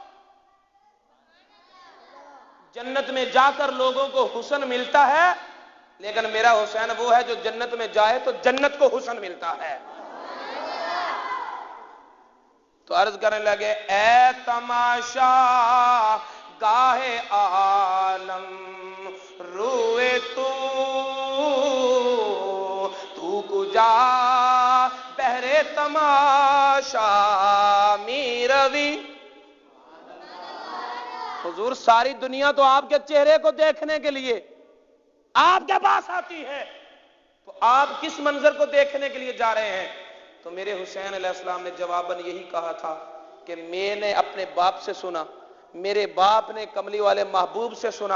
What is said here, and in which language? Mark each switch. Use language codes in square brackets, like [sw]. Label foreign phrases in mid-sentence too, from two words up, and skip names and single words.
[ur] جنت میں جا کر لوگوں کو حسن ملتا ہے، لیکن میرا حسین وہ ہے جو جنت میں جائے تو جنت کو حسن ملتا ہے۔ تو عرض کرنے لگے [fa] اے تماشا بارگاہ عالم روئے تو کجا بہرے تماشا می روی. [ur] حضور ساری دنیا تو آپ کے چہرے کو دیکھنے کے لیے آپ کے پاس آتی ہے، تو آپ کس منظر کو دیکھنے کے لیے جا رہے ہیں؟ تو میرے حسین علیہ السلام نے جواباً یہی کہا تھا کہ میں نے اپنے باپ سے سنا، میرے باپ نے کملی والے محبوب سے سنا.